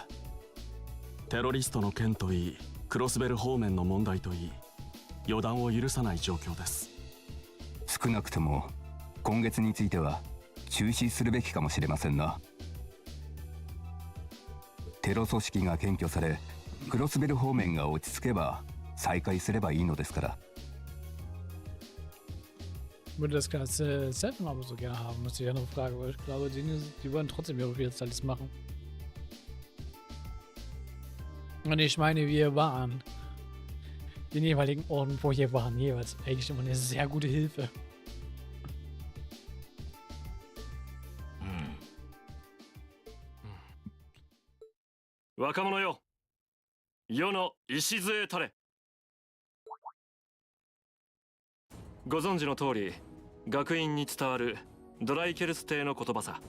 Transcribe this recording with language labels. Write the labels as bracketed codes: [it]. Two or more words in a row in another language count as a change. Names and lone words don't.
[ja] テロリストの件といい、クロスベル方面の問題といい、予断を許さない状況です。少なくとも今月については中止するべきかもしれませんな。テロ組織が検挙され、クロスベル方面が落ち着けば再開すればいいのですから。 [de] Würde das ganze Zentrum aber so gerne haben, das ist ja eine Frage, weil ich glaube, die wollen trotzdem irgendwie jetzt alles machen. Und ich meine, wir waren den jeweiligen Orten, wo wir waren, jeweils eigentlich immer eine sehr gute Hilfe. [ja] 若者よ、世の礎たれ. ご存知の通り、学院に伝わるドライケルス帝の言葉さ。